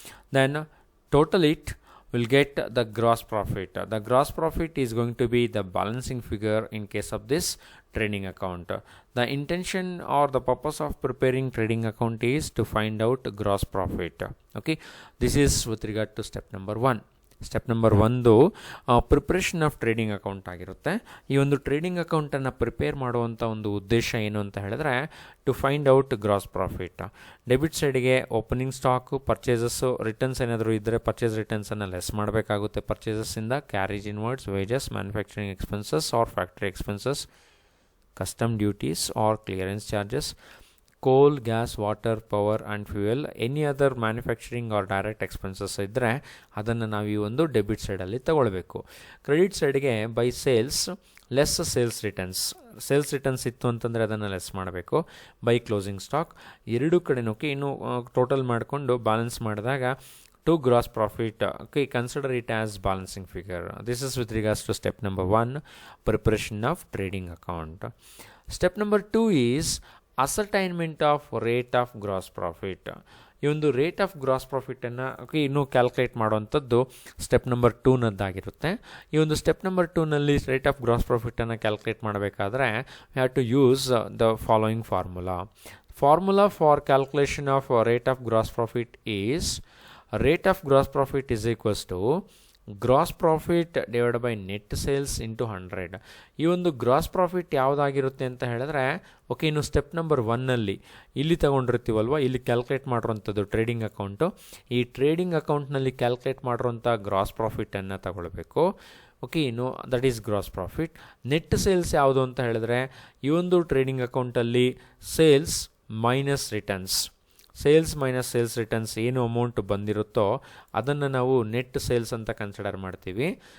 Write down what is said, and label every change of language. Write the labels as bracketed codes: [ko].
[en] Then total it will get the gross profit. The gross profit is going to be the balancing figure in case of this trading account. The intention or the purpose of preparing trading account is to find out gross profit. Okay, this is with regard to step number 1. [kn] Step number 1 preparation of trading account ಆಗಿರುತ್ತೆ. ಈ ಒಂದು trading ಅಕೌಂಟನ್ನು prepare ಮಾಡುವಂಥ ಒಂದು ಉದ್ದೇಶ ಏನು ಅಂತ ಹೇಳಿದ್ರೆ [en] To find out gross profit. [kn] Debit ಸೈಡ್ಗೆ ಓಪನಿಂಗ್ ಸ್ಟಾಕು, ಪರ್ಚೇಸಸ್ಸು, ರಿಟರ್ನ್ಸ್ ಏನಾದರೂ ಇದ್ದರೆ ಪರ್ಚೇಸ್ ರಿಟರ್ನ್ಸನ್ನು ಲೆಸ್ ಮಾಡಬೇಕಾಗುತ್ತೆ ಪರ್ಚೇಸಸ್ಸಿಂದ, carriage inwards, wages, manufacturing expenses R factory expenses, [en] custom duties or clearance charges, coal, gas, water, power and fuel, any other manufacturing or direct expenses [kn] ಇದ್ದರೆ ಅದನ್ನು ನಾವು ಈ ಒಂದು debit ಸೈಡಲ್ಲಿ ತಗೊಳ್ಬೇಕು. ಕ್ರೆಡಿಟ್ ಸೈಡ್ಗೆ by sales less sales returns ಇತ್ತು ಅಂತಂದರೆ ಅದನ್ನು ಲೆಸ್ ಮಾಡಬೇಕು. ಬೈ ಕ್ಲೋಸಿಂಗ್ ಸ್ಟಾಕ್, ಎರಡೂ ಕಡೆನೂ ಇನ್ನು ಟೋಟಲ್ ಮಾಡಿಕೊಂಡು ಬ್ಯಾಲೆನ್ಸ್ ಮಾಡಿದಾಗ [en] to gross profit, consider it as balancing figure. This is with regards to step number 1, preparation of trading account. Step number 2 is ascertainment of rate of gross profit. [kn] ಈ ಒಂದು rate of gross ಪ್ರಾಫಿಟನ್ನು ಇನ್ನೂ calculate ಮಾಡುವಂಥದ್ದು step number 2ನದ್ದಾಗಿರುತ್ತೆ. ಈ ಒಂದು step number 2ನಲ್ಲಿ rate of gross ಪ್ರಾಫಿಟನ್ನು calculate ಮಾಡಬೇಕಾದ್ರೆ [en] We have to use the following formula. Formula for calculation of rate of gross profit is rate of gross profit is equals to gross profit divide by net sales into 100. [kn] ಈ ಒಂದು gross profit ಯಾವುದಾಗಿರುತ್ತೆ ಅಂತ ಹೇಳಿದ್ರೆ, okay, ಇನ್ನು step number 1ನಲ್ಲಿ ಇಲ್ಲಿ ತಗೊಂಡಿರ್ತೀವಲ್ವ, ಇಲ್ಲಿ calculate ಮಾಡಿರೋಂಥದ್ದು trading account. ಈ trading ಅಕೌಂಟ್ನಲ್ಲಿ calculate ಮಾಡಿರೋಂಥ ಗ್ರಾಸ್ ಪ್ರಾಫಿಟನ್ನು ತಗೊಳ್ಬೇಕು. ಓಕೆ, ಇನ್ನು [en] That is gross profit. [kn] Net sales ಯಾವುದು ಅಂತ ಹೇಳಿದ್ರೆ, ಈ ಒಂದು ಟ್ರೇಡಿಂಗ್ ಅಕೌಂಟಲ್ಲಿ sales minus returns, sales minus sales returns ಏನು ಅಮೌಂಟ್ ಬಂದಿರುತ್ತೋ ಅದನ್ನು ನಾವು ನೆಟ್ ಸೇಲ್ಸ್ ಅಂತ ಕನ್ಸಿಡರ್ ಮಾಡ್ತೀವಿ.